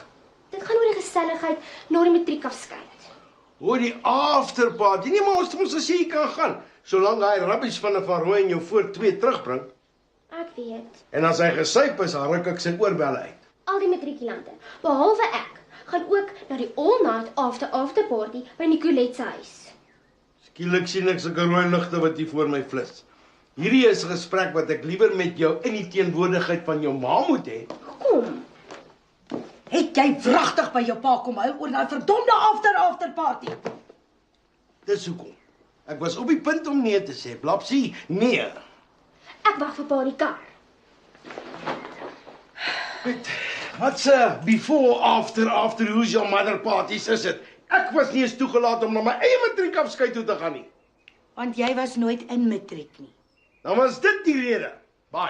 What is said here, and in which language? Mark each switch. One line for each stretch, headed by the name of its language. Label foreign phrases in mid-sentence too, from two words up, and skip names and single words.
Afrikaans: Dit gaan oor die geselligheid na die matriekafskeid. Hoor die afterparty. Nee, maar ons moet as jy kan gaan, solank hy rubbish van 'n Van Rooi en jou voor 2 terugbring. Ek weet. En as hy gesyp is, dan ruk ek sy oorbelle uit. Al die matrikulante, behalwe ek, gaan ook na die
English: all-night after party
Afrikaans: by Nicolette se huis. Skielik sien ek sulke rooi ligte wat hier voor my flits. Hierdie is 'n gesprek wat ek liewer met jou in die teenwoordigheid van jou ma moet hê. Kom. Het jy wragtig by jou pa kom huil oor daai verdomde
English: after party?
Afrikaans: Dis hoekom. Ek was op die punt om nee te sê. Blapsie, nee. Ek wag vir pa in die kar. Wat se
English: before, after, who's your mother
Afrikaans: parties is dit? Ek was nie eens toegelaat om na my eie matriekafskeid toe te gaan nie. Want jy was nooit in matriek nie. Dan was dit die rede. Bye.